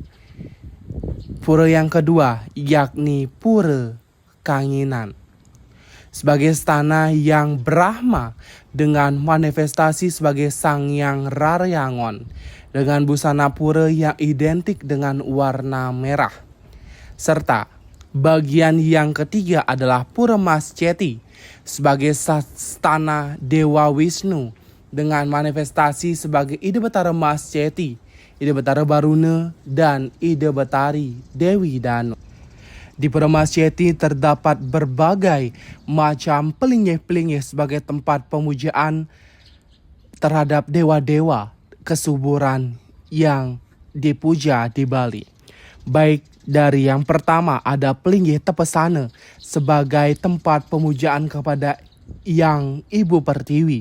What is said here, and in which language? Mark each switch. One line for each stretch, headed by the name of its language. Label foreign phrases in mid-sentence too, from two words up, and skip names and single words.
Indonesian: Pura yang kedua yakni Pura Kanginan sebagai stana yang Brahma dengan manifestasi sebagai Sang Yang Raryangon dengan busana pura yang identik dengan warna merah. Serta bagian yang ketiga adalah Pura Mas Ceti sebagai stana Dewa Wisnu dengan manifestasi sebagai Ide Betara Mas Ceti, Ide Betara Baruna, dan Ide Betari Dewi Danu. Di Pura Mas Ceti terdapat berbagai macam pelinggih-pelinggih sebagai tempat pemujaan terhadap dewa-dewa kesuburan yang dipuja di Bali. Baik dari yang pertama ada pelinggih Tepesana sebagai tempat pemujaan kepada Yang Ibu Pertiwi.